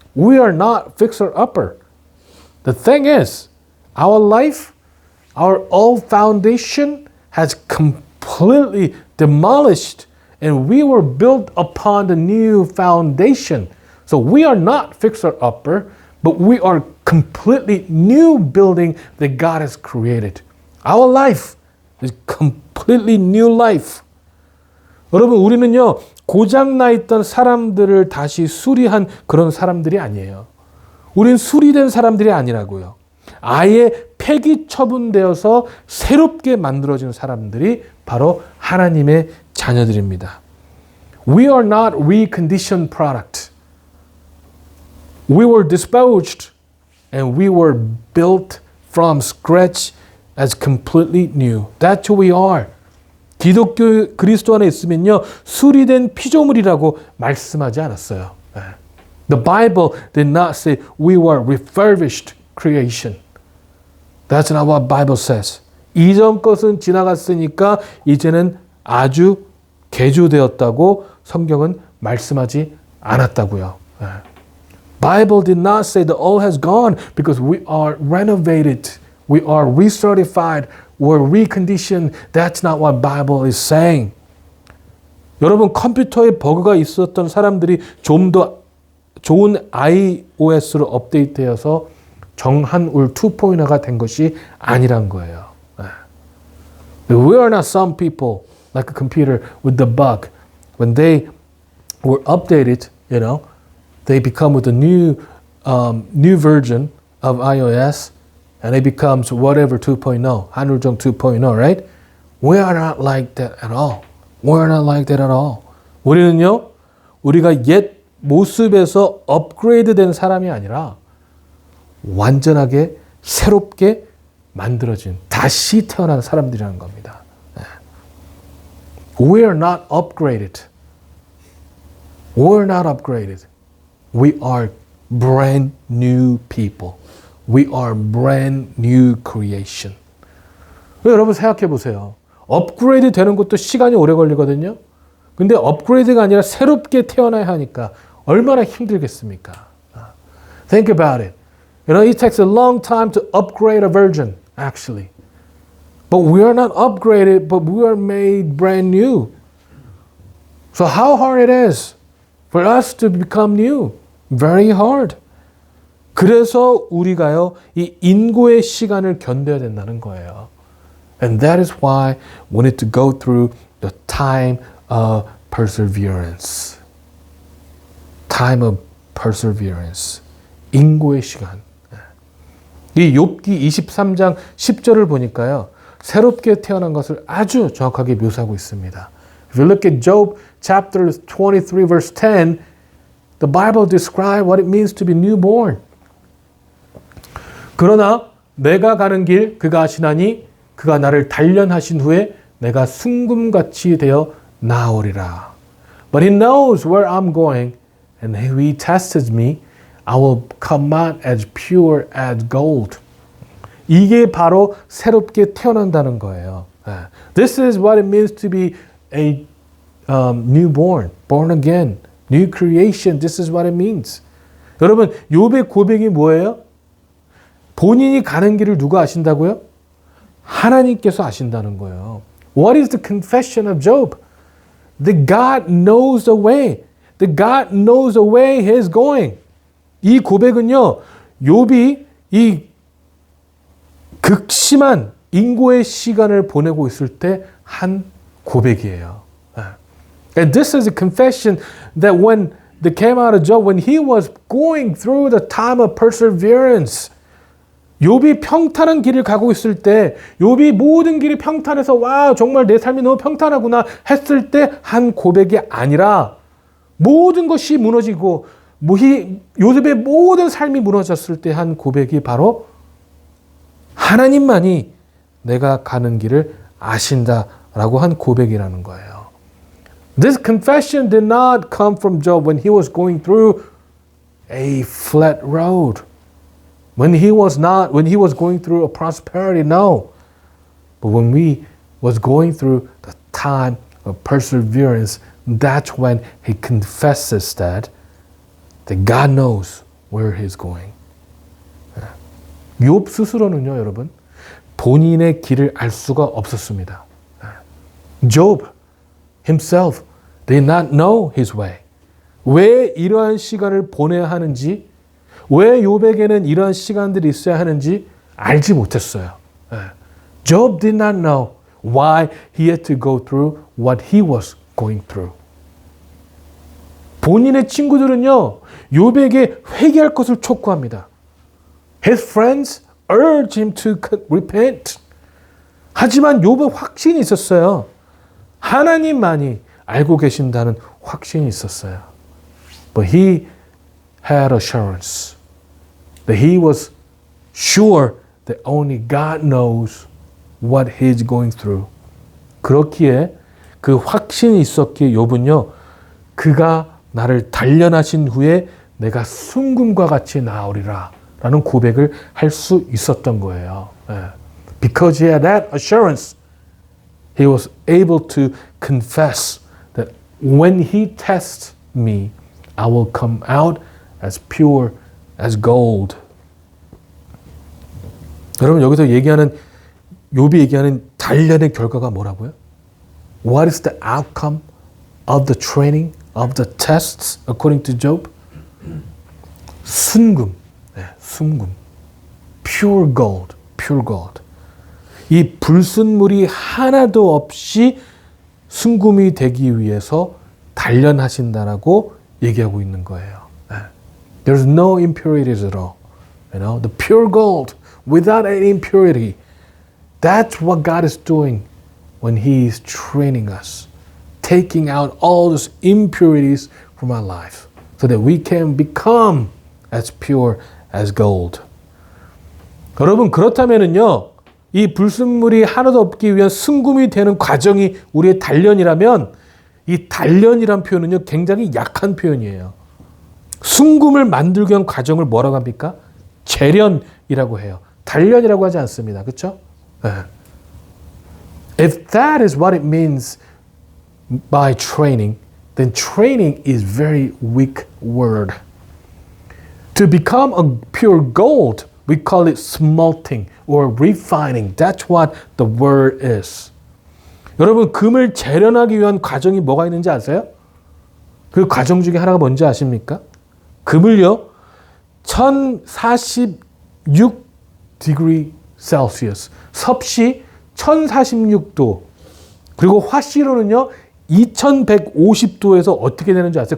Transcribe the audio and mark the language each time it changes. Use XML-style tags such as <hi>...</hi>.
<en>We are not fixer-upper. The thing is, our life, our old foundation has completely demolished and we were built upon the new foundation. So we are not fixer-upper, but we are completely new building that God has created. Our life is completely new life.</en> <ko>여러분, 우리는요, 고장나 있던 사람들을 다시 수리한 그런 사람들이 아니에요. 우린 수리된 사람들이 아니라고요. 아예 폐기 처분되어서 새롭게 만들어진 사람들이 바로 하나님의 자녀들입니다.</ko> <en>We are not reconditioned product. We were disposed and we were built from scratch as completely new. That's who we are.</en> <ko>기독교 그리스도 안에 있으면요, 수리된 피조물이라고 말씀하지 않았어요.</ko> <en>The Bible did not say we were refurbished creation. That's not what Bible says.</en> <ko>이전 것은 지나갔으니까 이제는 아주 개조되었다고 성경은 말씀하지 않았다고요.</ko> <en>Bible did not say the old has gone because we are renovated. We are recertified. We're reconditioned. That's not what Bible is saying.</en> <ko>여러분, 컴퓨터에 버그가 있었던 사람들이 좀 더 좋은 iOS로 업데이트되어서 정한울 2.0가 된 것이 아니란 거예요.</ko> <en>We are not some people like a computer with the bug. When they were updated, you know, they become with a new version of iOS, and it becomes whatever 2.0, 한울정 2.0, right? We are not like that at all. We are not like that at all.</en> <ko>우리는요, 우리가 옛 모습에서 업그레이드된 사람이 아니라 완전하게 새롭게 만들어진, 다시 태어난 사람들이라는 겁니다.</ko> <en>We are not upgraded. We are not upgraded. We are brand new people. We are brand new creation.</en> <ko>여러분 생각해 보세요. 업그레이드 되는 것도 시간이 오래 걸리거든요. 근데 업그레이드가 아니라 새롭게 태어나야 하니까 얼마나 힘들겠습니까?</ko> <en>Think about it. You know, it takes a long time to upgrade a version, actually. But we are not upgraded, but we are made brand new. So how hard it is for us to become new? Very hard.</en> <ko>그래서 우리가요, 이 인고의 시간을 견뎌야 된다는 거예요.</ko> <en>And that is why we need to go through the time of perseverance. Time of perseverance.</en> <ko>인고의 시간. 이 욥기 23장 10절을 보니까요, 새롭게 태어난 것을 아주 정확하게 묘사하고 있습니다.</ko> <en>If you look at Job chapter 23 verse 10, the Bible describes what it means to be newborn.</en> <ko>그러나 내가 가는 길 그가 아시나니 그가 나를 단련하신 후에 내가 순금같이 되어 나오리라.</ko> <en>But he knows where I'm going and if he tests me, I will come out as pure as gold.</en> <ko>이게 바로 새롭게 태어난다는 거예요.</ko> <en>This is what it means to be a newborn, born again, new creation. This is what it means.</en> <ko>여러분, 욥의 고백이 뭐예요? 본인이 가는 길을 누가 아신다고요? 하나님께서 아신다는 거예요.</ko> <en>What is the confession of Job? That God knows the way. That God knows the way he is going.</en> <ko>이 고백은요, 욥이 이 극심한 인고의 시간을 보내고 있을 때 한 고백이에요.</ko> <en>And this is a confession that when they came out of Job, when he was going through the time of perseverance,</en> <ko>욥이 평탄한 길을 가고 있을 때, 욥이 모든 길이 평탄해서 와 정말 내 삶이 너무 평탄하구나 했을 때 한 고백이 아니라 모든 것이 무너지고 욥의 모든 삶이 무너졌을 때 한 고백이 바로 하나님만이 내가 가는 길을 아신다라고 한 고백이라는 거예요.</ko> <en>This confession did not come from Job when he was going through a flat road. When he was going through a prosperity, no. But when we was going through the time of perseverance, that's when he confesses that God knows where he's going.</en> <ko>욥 스스로는요, 여러분, 본인의 길을 알 수가 없었습니다.</ko> <en>Job himself did not know his way.</en> <ko>왜 이러한 시간을 보내야 하는지, 왜 욥에게는 이러한 시간들이 있어야 하는지 알지 못했어요.</ko> <en>Job did not know why he had to go through what he was going through.</en> <ko>본인의 친구들은요, 욥에게 회개할 것을 촉구합니다.</ko> <en>His friends urged him to repent.</en> <ko>하지만 욥은 확신이 있었어요. 하나님만이 알고 계신다는 확신이 있었어요.</ko> <en>But he had assurance that he was sure that only God knows what he's going through.</en> <ko>그렇기에 그 확신이 있었기에 욥은요, 그가 나를 단련하신 후에 내가 순금과 같이 나오리라 라는 고백을 할 수 있었던 거예요.</ko> <en>Because he had that assurance, he was able to confess that when he tests me, I will come out as pure as gold.</en> <ko>여러분, 여기서 욥이 얘기하는 단련의 결과가 뭐라고요?</ko> <en>What is the outcome of the training, of the tests, according to Job?</en> <ko>순금, 순금,</ko> <en>pure gold, pure gold.</en> <ko>이 불순물이 하나도 없이 순금이 되기 위해서 단련하신다라고 얘기하고 있는 거예요.</ko> <en>There's no impurities at all. You know, the pure gold without any impurity. That's what God is doing when He is training us, taking out all those impurities from our life, so that we can become as pure as gold.</en> <ko>여러분, 그렇다면은요, 이 불순물이 하나도 없기 위한 순금이 되는 과정이 우리의 단련이라면, 이 단련이란 표현은요, 굉장히 약한 표현이에요. 순금을 만들기 위한 과정을 뭐라고 합니까? 재련이라고 해요. 단련이라고 하지 않습니다. 그렇죠? 네.</ko> <en>If that is what it means by training, then training is very weak word. To become a pure gold, we call it smelting or refining. That's what the word is.</en> <ko>여러분, 금을 재련하기 위한 과정이 뭐가 있는지 아세요? 그 과정 중에 하나가 뭔지 아십니까? 금을요, 1046</ko> <en>degree Celsius,</en> <ko>섭씨 1046도, 그리고 화씨로는요, 2150도에서 어떻게 되는지 아세요?</ko>